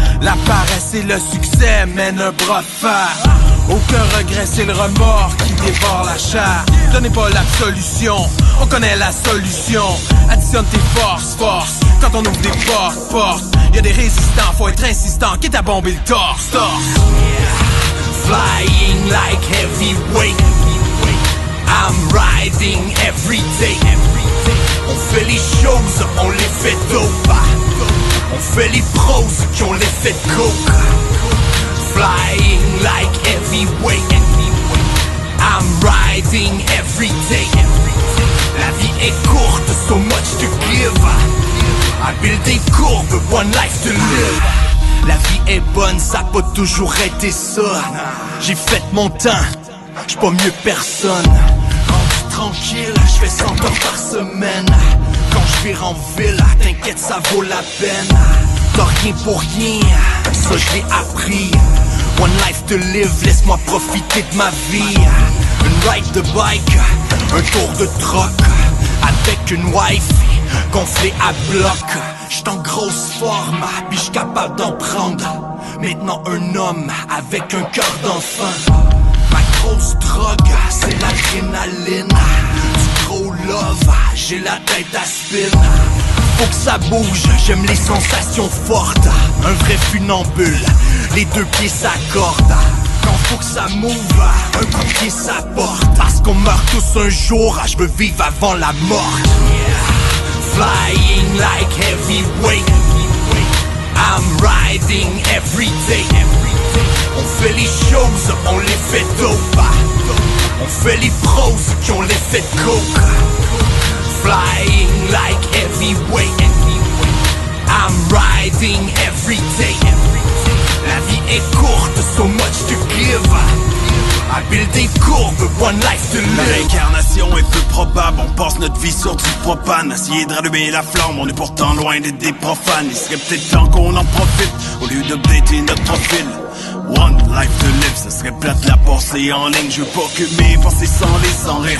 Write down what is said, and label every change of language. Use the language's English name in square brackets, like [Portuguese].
[French] La paresse et le succès mènent un bras de fer. Aucun regret, c'est le remords qui dévore la chair. Donnez pas l'absolution, on connaît la solution. Additionne tes forces, quand on ouvre des portes. Y'a des résistants, faut être insistant, quitte à bomber le torse. [English] Flying like heavyweight, I'm riding every day. [French] On fait les choses, on les fait dope. On fait les pros qui ont l'effet de coke. [English] Flying like heavyweight, I'm riding every day. [French] La vie est courte, [English] so much to give. I build [French] des courbes, [English] one life to live. [French] La vie est bonne, ça a pas toujours été ça. J'ai fait mon temps, j'suis pas mieux personne. Rendu tranquille, j'fais 100 heures par semaine. Quand j'vire en ville, t'inquiète ça vaut la peine. T'as rien pour rien, ça j'l'ai appris. [English] One life to live, [French] laisse-moi profiter de ma vie. Une ride de bike, un tour de troc. Avec une wife gonflée à bloc. J'suis en grosse forme, puis j'suis capable d'en prendre. Maintenant un homme avec un cœur d'enfant. Ma grosse drogue, c'est l'adrénaline. Du gros love, j'ai la tête à spin. Faut que ça bouge, j'aime les sensations fortes. Un vrai funambule, les deux pieds s'accordent. Quand faut que ça move, un coup de pied ça porte. Parce qu'on meurt tous un jour, je veux vivre avant la mort. [English] Flying like heavyweight, I'm riding every day. [French] On fait les choses, on les fait dope. On fait les pros qui ont l'effet de coke. [English] Flying like heavyweight, I'm riding every day. [French] La vie est courte, [English] so much to give. I build [French] des courbes, [English] one life to live. [French] L'incarnation est peu probable, on passe notre vie sur du propane. Essayer de rallumer la flamme, on est pourtant loin d'être des profanes. Il serait peut-être temps qu'on en profite, au lieu d'updater notre profil. [English] One life to live, [French] ce serait plate la passer en ligne. Je veux pas que mes pensées s'enlisent sans rire.